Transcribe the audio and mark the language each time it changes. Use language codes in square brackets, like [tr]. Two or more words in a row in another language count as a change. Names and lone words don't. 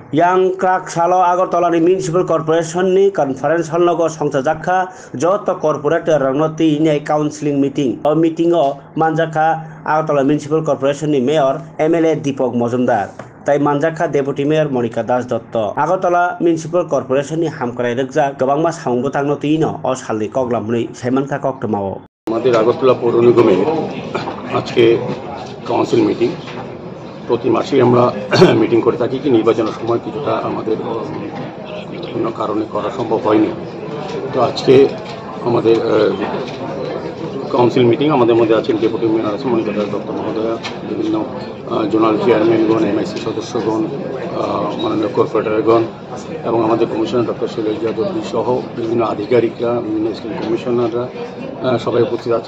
[trp] yang krak salo Agartala ni municipal corporation ni [en] conference hall [trp] nogo songsa jakha joto corporator ranoti ni [en] counseling meeting [trp] o meeting o manjaka Agartala municipal corporation ni mayor MLA Deepak Mojumdar tai manjaka [en] deputy mayor [trp] Monica Das Dotto Agartala municipal corporation ni hamkrai rekjak gobangma samungbo tangno tino o salni koklamni saimanka koktmao [bn] আমাদের আগরতলা পৌর নিগমে আজকে [en] council meeting [bn] প্রতি মাসেই আমরা মিটিং করে থাকি কি নির্বাচনের সময় কিছুটা আমাদের বিভিন্ন কারণে করা সম্ভব হয়নি। তো আজকে আমাদের [en] council meeting [bn] আমাদের মধ্যে আছেন [en] deputy mayor [bn] আছেন মনিকা দাস দত্ত মহোদয়া, বিভিন্ন [en] zonal chairmen, [bn] MIC সদস্যগণ, মাননীয় কর্পোরেটরগণ এবং আমাদের কমিশনার ডক্টর শৈলেশ যাদব সহ বিভিন্ন আধিকারিকরা, বিভিন্ন স্কুল কমিশনাররা সবাই উপস্থিত আছেন।